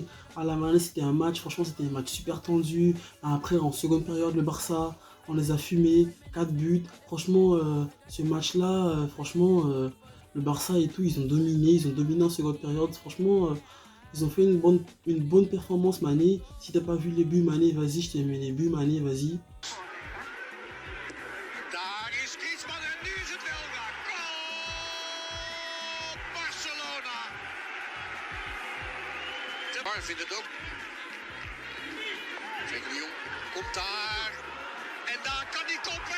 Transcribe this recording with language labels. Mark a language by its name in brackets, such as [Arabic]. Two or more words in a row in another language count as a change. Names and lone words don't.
[French] Voilà, Mané, c'était un match, franchement, c'était un match super tendu. Après, en seconde période, le Barça, on les a fumés, 4 buts. Franchement, ce match-là, le Barça et tout, ils ont dominé en seconde période. Franchement, ils ont fait une bonne performance, Mané. Si t'as pas vu les buts, Mané, vas-y, je t'ai mis les buts, Mané, vas-y. [Dutch] Daar is Griezmann en nu is het wel raak. Goal! Barcelona. De Bar vindt het ook. Frenkie de Jong komt daar. En daar kan hij koppen.